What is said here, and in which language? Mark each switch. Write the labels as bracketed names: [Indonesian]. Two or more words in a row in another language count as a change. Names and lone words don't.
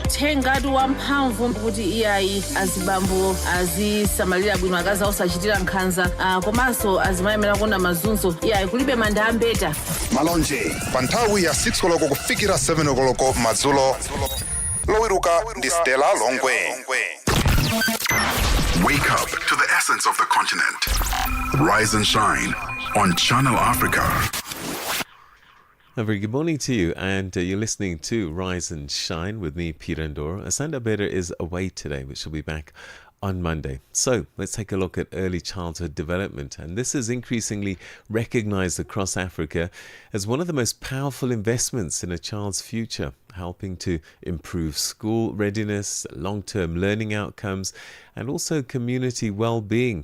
[Nyanja] Tengati wamphamvu kuti iyayi azibambo azisamalira bwino akazi osachitira nkhanza komanso azimayemera kuona mazunzo iyayi kulibe manda ambeta. Malonje, pa nthawi ya 6 koloko kufikira 7 koloko madzulo. Lowiruka ndi Stella Longwe. [English] Wake up to the essence of the continent. Rise and shine on Channel Africa. A very good morning to you, and you're listening to Rise and Shine with me, Peter Ndoro. Asanda Beda is away today, but she'll be back on Monday. So let's take a look at early childhood development, and this is increasingly recognized across Africa as one of the most powerful investments in a child's future, helping to improve school readiness, long-term learning outcomes, and also community well-being.